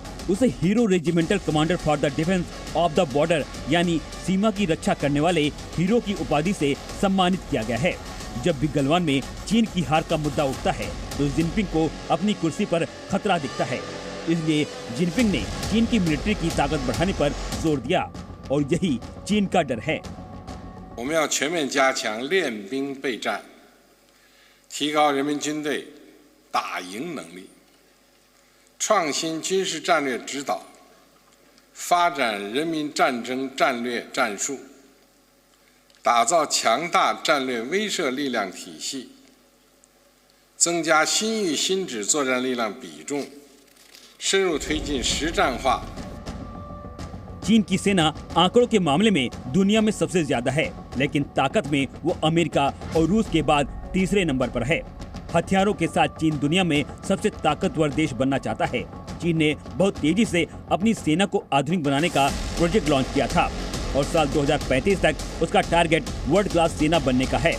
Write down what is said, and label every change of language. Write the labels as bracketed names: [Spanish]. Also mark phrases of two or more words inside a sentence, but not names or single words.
[Hindi] उसे [English] Hero Regimental Commander for the Defence of the Border [Hindi] यानी सीमा की रक्षा करने वाले हीरो की उपाधि से सम्मानित किया गया है। जब भी गलवान में चीन की हार का मुद्दा उठता है तो जिनपिंग को अपनी कुर्सी पर खतरा दिखता है। इसलिए जिनपिंग ने चीन की मिलिट्री की ताकत बढ़ाने पर जोर दिया और यही चीन का डर है। [Chinese] 我们要全面加强练兵备战，提高人民军队打赢能力，创新军事战略指导，发展人民战争战略战术，打造强大战略威慑力量体系，增加新域新指作战力量比重，深入推进实战化。 [Hindi] चीन की सेना आंकड़ों के मामले में दुनिया में सबसे ज्यादा है, लेकिन ताकत में वो अमेरिका और रूस के बाद तीसरे नंबर पर है। हथियारों के साथ चीन दुनिया में सबसे ताकतवर देश बनना चाहता है। चीन ने बहुत तेजी से अपनी सेना को आधुनिक बनाने का प्रोजेक्ट लॉन्च किया था और साल 2035 तक उसका टारगेट [English] world class [Hindi] सेना बनने का है।